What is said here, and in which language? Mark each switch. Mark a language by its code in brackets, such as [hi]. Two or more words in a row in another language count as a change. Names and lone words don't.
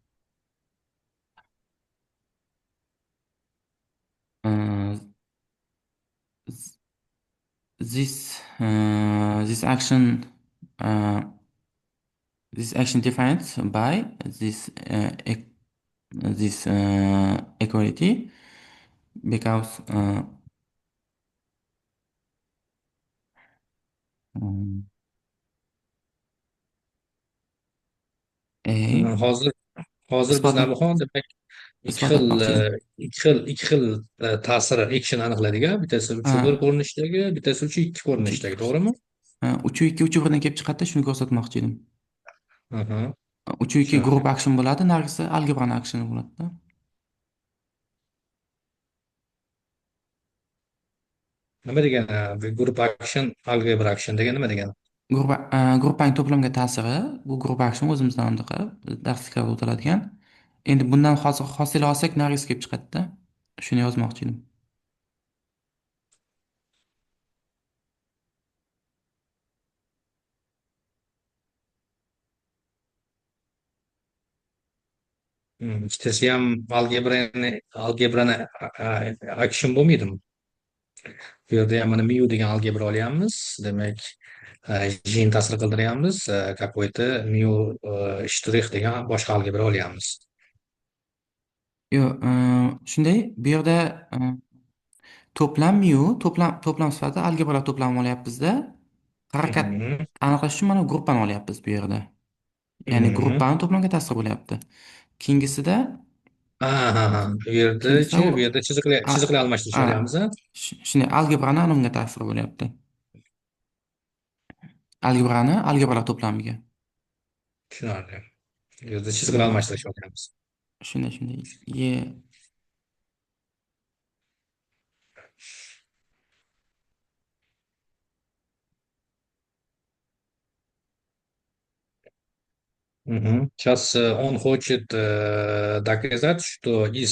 [en] Uh, this action uh, this action defined by this equality because um, A [uz] Hozir biz Navbahon demak ikki isbot xil etmoqchi edim. ikki xil ta'sir action aniqladik. Bittasi 3/1 Ha, ko'rinishidagi, bittasi 3/2 uch ikki ko'rinishidagi, to'g'rimi? 3/2 3/1dan kelib chiqadida, shuni ko'rsatmoqchi edim. Aha, 3/2 tushunarli. [en] group action [uz] bo'ladi, nargisi algebrani action bo'ladida. Nima degani? [en] Group action, algebra action [uz] degani nima degani? Gruppaning to'plamga ta'siri, bu [en] group action [uz] o'zimizdan anaqa darsliklarda o'tiladigan. Endi bundan hozir hosil olsak, nargisi kelib chiqadida. Shuni yozmoqchi edim. Ikkitasi ham algebrani action bo'lmaydimi? Bu yerda ham mana mu degan algebra olyapmiz. Demak, jin ta'sir qildiryapmiz. Какой-то mu shtrix degan boshqa algebra olyapmiz. Yo'q, shunday, bu yerda to'plam mu, to'plam sifatida algebralar to'plamini olyapmizda. Harakat Mhm, aniqlash uchun mana gruppani olyapmiz bu yerda. Ya'ni mhm. gruppani to'plamga ta'sir bo'lyapti. Keyingisida Ha. keyingisida Bu u yerda chiziqlar almashtirish a, olyapmiz, ha? shunday algebrani anonimga ta'sir bo'lyapti. Algebrani algebralar to'plamiga. Tushunarli. Bu yerda chiziqlar Shunday, almashtirish olyapmiz. shunday. Ye [ru] Сейчас он хочет доказать, что